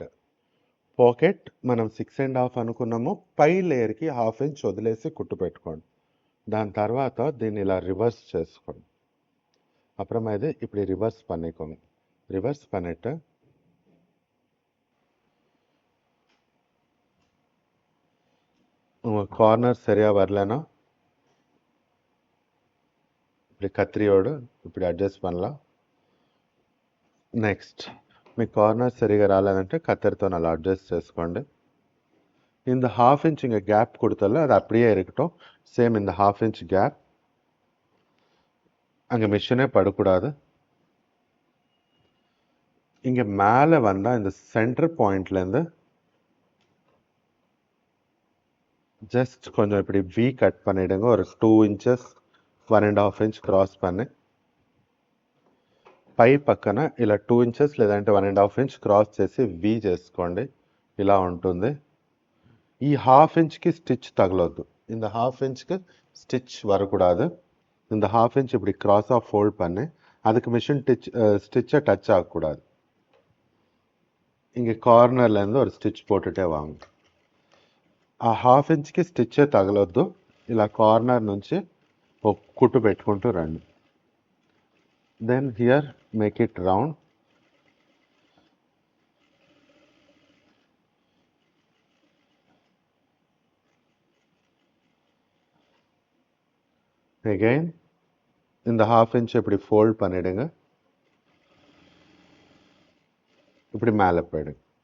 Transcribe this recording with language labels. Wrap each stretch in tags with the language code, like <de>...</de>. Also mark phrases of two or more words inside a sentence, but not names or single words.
<te>పాకెట్ మనం 6.5 అనుకున్నాము. పై లేయర్కి 1/2 inch వదిలేసి కుట్టు పెట్టుకోండి. దాని తర్వాత దీన్ని ఇలా రివర్స్ చేసుకోండి.</te> <ta>அப்புறமா இது இப்படி ரிவர்ஸ் பண்ணிக்கோங்க. ரிவர்ஸ் பண்ணிட்டு உங்கள் கார்னர் சரியாக வரலன்னா இப்படி கத்திரியோடு இப்படி అడ్జస్ట్ பண்ணலாம்.</ta> <te>నెక్స్ట్ మీ కార్నర్ సరిగా రాలేదంటే కత్తెరతో అలా అడ్జస్ట్ చేసుకోండి.</te> <ta>இந்த 1/2 inch இங்கே கேப் கொடுத்தல அது அப்படியே இருக்கட்டும். சேம் இந்த 1/2 inch கேப் அங்கே மிஷினே படக்கூடாது. இங்கே மேலே வந்தால் இந்த</ta> <en>center pointலேருந்து</en> <ta>ஜஸ்ட் கொஞ்சம் இப்படி</ta> <en>V cut</en> <ta>பண்ணிவிடுங்க. ஒரு 2 inches 1.5 inch క్రాస్ பண்ணி</ta> <te>పై పక్కన ఇలా 2 inches లేదంటే 1.5 inch క్రాస్ చేసి వి చేసుకోండి. ఇలా ఉంటుంది. ఈ 1/2 inchకి స్టిచ్ తగలొద్దు.</te> <ta>இந்த 1/2 inchக்கு ஸ்டிச் வரக்கூடாது. இந்த 1/2 inch இப்படி கிராஸாக ஃபோல்ட் பண்ணி அதுக்கு</ta> <en>machine stitchஐ touch</en> <ta>ஆகக்கூடாது. இங்கே కార్నర్லேருந்து ஒரு ஸ்டிச் போட்டுட்டே வாங்க.</ta> <te>ఆ 1/2 inchకి స్టిచ్చే తగలొద్దు. ఇలా కార్నర్ నుంచి ఒక కుట్టు పెట్టుకుంటూ రండి.</te> <en>Then here make it round.</en> <ta>அகெயின் இந்த 1/2 inch இப்படி ஃபோல்ட் பண்ணிடுங்க. இப்படி மேலே போயிடுங்க.</ta>